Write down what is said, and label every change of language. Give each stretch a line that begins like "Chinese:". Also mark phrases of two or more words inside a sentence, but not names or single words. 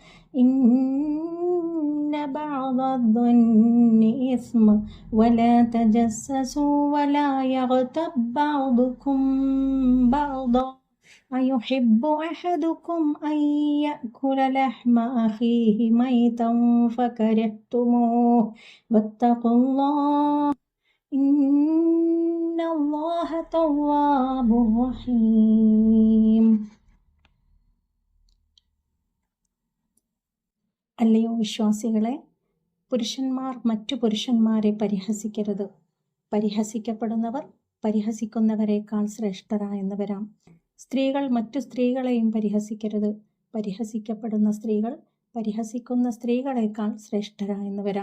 Arabic: إن بعض الظن إثم ولا تجسسوا ولا يغتب بعضكم بعضا أيحب أحدكم أن يأكل لحم أخيه ميتا فكرهتموه واتقوا الله إن الله تواب رحيم.
Malayalam: അല്ലയോ വിശ്വാസികളെ, പുരുഷന്മാർ മറ്റു പുരുഷന്മാരെ പരിഹസിക്കരുത്. പരിഹസിക്കപ്പെടുന്നവർ പരിഹസിക്കുന്നവരെക്കാൾ ശ്രേഷ്ഠരായെന്ന് വരാം. സ്ത്രീകൾ മറ്റു സ്ത്രീകളെയും പരിഹസിക്കരുത്. പരിഹസിക്കപ്പെടുന്ന സ്ത്രീകൾ പരിഹസിക്കുന്ന സ്ത്രീകളെക്കാൾ ശ്രേഷ്ഠരായെന്ന് വരാം.